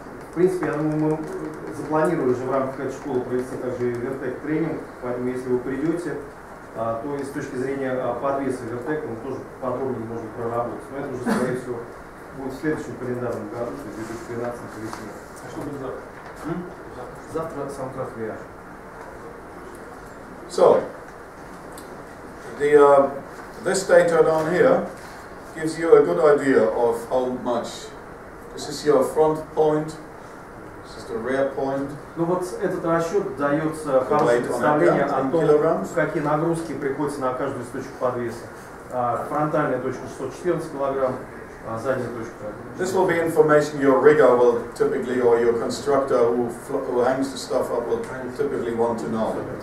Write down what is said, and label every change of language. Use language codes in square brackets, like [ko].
[ru] В принципе, я думаю, мы запланировали уже в рамках этой школы провести также Vertec тренинг, поэтому если вы придете, то и с точки зрения подвеса Vertec мы тоже подробнее можем проработать. Но это уже, скорее всего, будет в следующем календарном году, то есть в 2013 весне. А что будет завтра? Завтра сам виаж. [en] So, this data down here gives you a good idea of how much. This is your front point, this is the rear point. [ru] Ну вот этот расчет дается хорошее представление о том, какие нагрузки приходятся на каждую из точек подвеса. Фронтальная точка 614 кг, задняя точка. [en] This will be information your rigger will typically, or your constructor who hangs the stuff up will typically want to know.